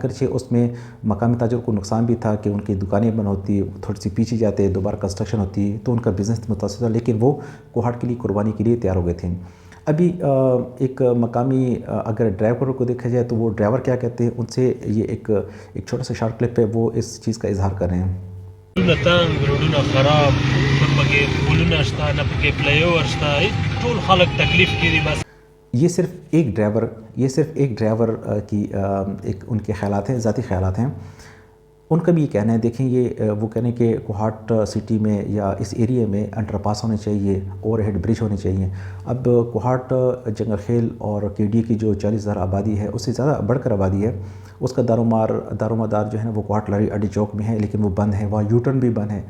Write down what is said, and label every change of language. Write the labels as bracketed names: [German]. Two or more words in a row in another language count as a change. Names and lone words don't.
[Urdu] اگرچہ اس میں مقامی تاجر کو نقصان بھی تھا کہ ان کی دکانیں بند ہوتی، تھوڑی سی پیچھے جاتے، دوبارہ کنسٹرکشن ہوتی تو ان کا بزنس متاثر تھا، لیکن وہ کوہاٹ کے لیے قربانی کے لیے تیار ہو گئے تھے۔ ابھی ایک مقامی اگر ڈرائیور کو دیکھا جائے تو وہ ڈرائیور کیا کہتے ہیں، ان سے یہ ایک چھوٹا سا [English] short clip [Urdu] ہے، وہ اس چیز کا اظہار کر رہے ہیں۔ [Pashto] تنگ روډونه خراب پکې پولونه شته نه پکې [English] fly over [Pashto] شته ټول خلک تکلیف کې دي بس [Urdu] یہ صرف ایک ڈرائیور کی ایک ان کے خیالات ہیں، ذاتی خیالات ہیں۔ ان کا بھی یہ کہنا ہے، دیکھیں یہ وہ کہنے کہ کوہاٹ سٹی میں یا اس ایریے میں [English] under pass [Urdu] ہونے چاہیے، [English] over head bridge [Urdu] ہونے چاہیے۔ اب کوہاٹ جنگل خیل اور KDA کی جو 40,000 آبادی ہے اس سے زیادہ بڑھ کر آبادی ہے، اس کا دار و مدار جو ہے نا وہ کوہاٹ لاری اڈی چوک میں ہے، لیکن وہ بند ہے، وہاں [English] U turn [Urdu] بھی بند ہے۔